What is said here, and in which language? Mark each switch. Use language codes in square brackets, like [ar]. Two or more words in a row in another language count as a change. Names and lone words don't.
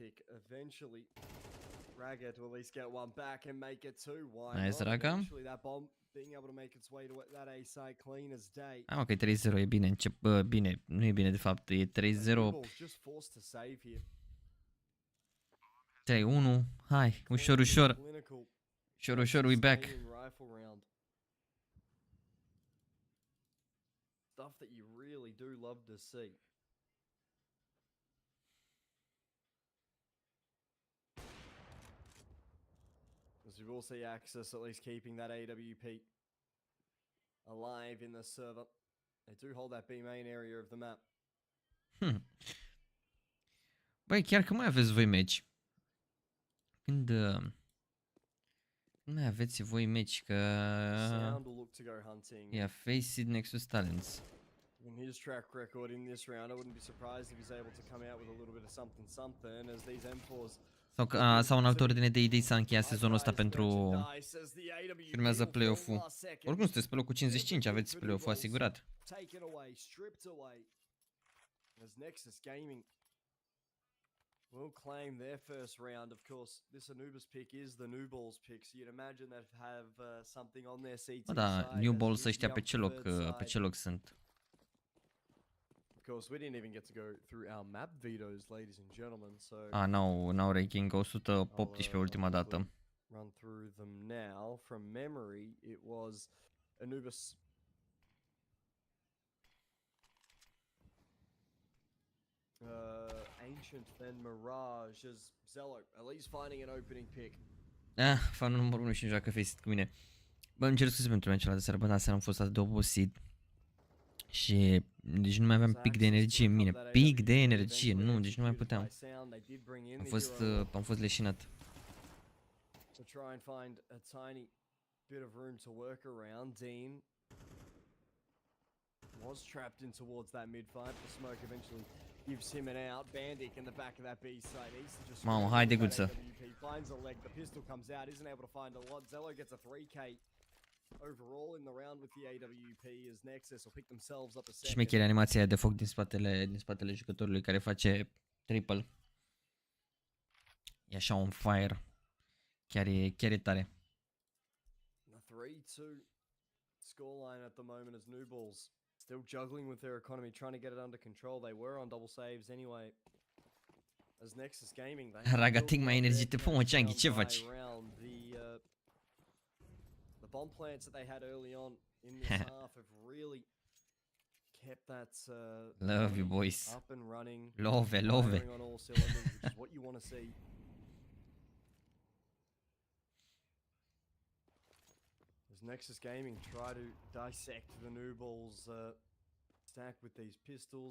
[en] Nice, ragga. [ro] Ah, ok, 3-0 e bine, bine, nu e bine de fapt, e 3-0. 3-1, hai, ușor, ușor, [en] we back. Stuff that you really do love to see. As we will see Axis at least keeping that AWP alive in the server. They do hold that B main area of the map. [ro] Băi, chiar că mai aveți voi meci. Când mai aveți voi meci, că Face Nexus Talents. [en] In his track record in this round, I wouldn't be surprised if he's able to come out with a little bit of something as these M4s [ro] Sau în altă ordine de idei s-a încheiat sezonul ăsta pentru urmează play-off-ul. Oricum sunteți pe locul 55, aveți play-off-ul asigurat. [en] Will claim their first round. Of course, this Anubis pick is the new balls pick, so you'd imagine they have something on their seats. [ro] Da, new balls ăștia pe ce loc sunt? [en] Of course, we didn't even get to go through our map vetoes, ladies and gentlemen. So [ro] n-au ranking 118 ultima dată. [en] Run through them now from memory. It was Anubis, Ancient, then Mirage as Xellow, at least finding an opening pick. [ro] Fanul numărul 1 și joacă Face cu mine. Bă, îmi cer scuze pentru meciul ăla de seară, bă, dar seara am fost atât de obosit. Și deci nu mai aveam pic de energie în mine. Pic de energie, nu, deci nu mai puteam. Am fost leșinat. [en] To try and find a tiny bit of room to work around. Dean was trapped in towards that mid fight. The smoke eventually gives him an out. Bandic in the back of that B side. [ro] Mamă, haide Guta. [en] Finds a leg. The pistol comes out. Isn't able to find a lot. Xellow gets a 3K overall in the round with the AWP as Nexus will pick themselves up a second. [ro] Șmecherie animația de foc din spatele jucătorului care face triple. E așa [en] on fire. [ro] Chiar e tare. [en] The 3-2 scoreline at the moment as New Balls still juggling with their economy, trying to get it under control. They were on double saves anyway. As Nexus Gaming, [ro] Ragga, take mai energie, te pun, Changi, ce faci? [en] The bomb plants that they had early on in this half have really kept that love you boys. Up and running. Love. On all cylinders, which is what you want to see. As Nexus Gaming try to dissect the new balls stack with these pistols.